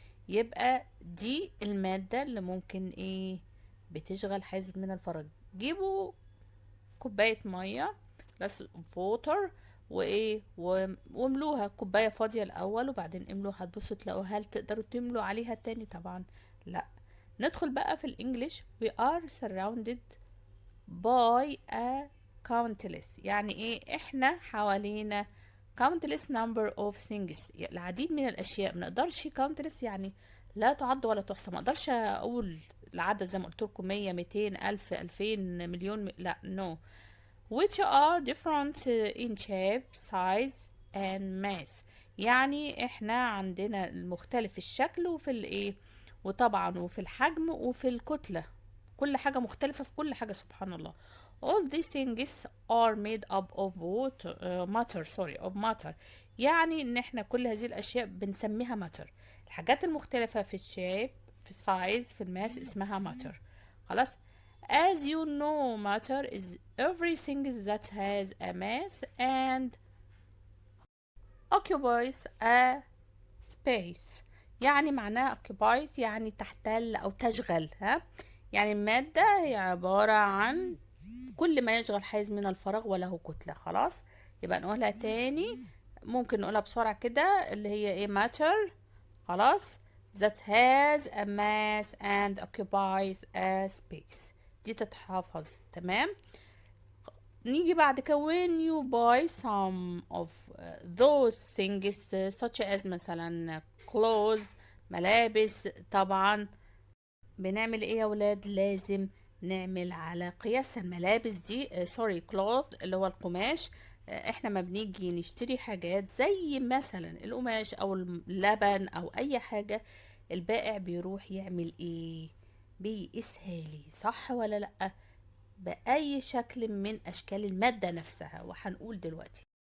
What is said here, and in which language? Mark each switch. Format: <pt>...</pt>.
<ar>يبقى دي المادة اللي ممكن بتشغل حيز من الفراغ. جيبوا كوباية مية بس فوتر واملوها كوباية فاضية الأول، وبعدين املوها. هتبصوا تلاقوا هل تقدروا تملوا عليها تاني؟ طبعا لا. ندخل بقى في الانجليش.</ar> <en>we are surrounded by a countless.</en> <ar>يعني احنا حوالينا</ar> <en>countless number of things،</en> <ar>العديد من الاشياء. ما نقدرش countless يعني لا تعد ولا تحصى. ما اقدرش اقول العدد زي ما قلت لكم 100 200 1000 2000 مليون، لا no.</ar> <en>which are different in shape size and mass.</en> <ar>يعني احنا عندنا المختلف في الشكل وفي وطبعا وفي الحجم وفي الكتلة. كل حاجة مختلفة في كل حاجة سبحان الله.</ar> <en>all these things are made up of water of matter.</en> <ar>يعني ان احنا كل هذه الاشياء بنسميها matter. الحاجات المختلفة في الشيب في السايز في الماس اسمها matter. خلاص.</ar> <en>as you know matter is everything that has a mass and occupies a space.</en> <ar>يعني معناها occupies يعني تحتل او تشغل. يعني المادة هي عبارة عن كل ما يشغل حيز من الفراغ وله كتلة. خلاص. يبقى نقولها تاني. ممكن نقولها بسرعة كده اللي هي matter. خلاص.</ar> <en>that has a mass and occupies a space.</en> <ar>دي تتحفظ. تمام. نيجي بعد كده</ar> <en>when you buy some of those things such as مثلا clothes ملابس.</en> <ar>طبعا بنعمل يا ولاد؟ لازم نعمل على قياس الملابس دي. سوري cloth اللي هو القماش. احنا ما بنيجي نشتري حاجات زي مثلا القماش او اللبن او اي حاجة، البائع بيروح يعمل بيقيسها لي، صح ولا لأ؟ بأي شكل من أشكال المادة نفسها، وهنقول دلوقتي.</ar>